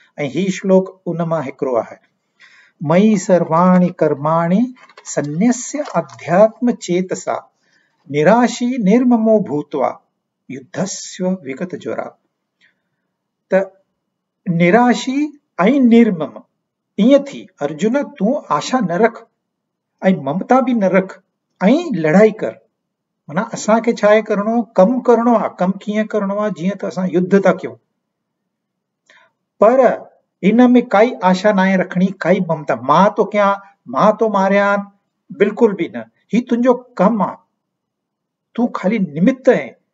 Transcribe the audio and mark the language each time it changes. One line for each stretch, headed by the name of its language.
Sindhi: ऐं ही श्लोक उन मां हिकिड़ो आहे।
Sanskrit: मयि सर्वाणि कर्माणि सन्न्यस्य अध्यात्म चेतसा निराशी निर्ममो भूत्वा युद्धस्य विगत ज्वरा।
Sindhi: त निराशी ऐं निर्मम ईअं थी, अर्जुन तूं आशा न रख ऐं ममता भी न रख ऐं लड़ाई कर। माना असांखे छा आहे करणो, कम करणो आहे। कम कीअं करणो आहे, जीअं त असां युद्ध था कयूं, पर इन में काई आशा ना आहे रखणी, काई ममता। मां तो कयां, मां तो मारियां, बिल्कुल भी न। ही तुंहिंजो कम आहे, तूं खाली निमित्त आहे।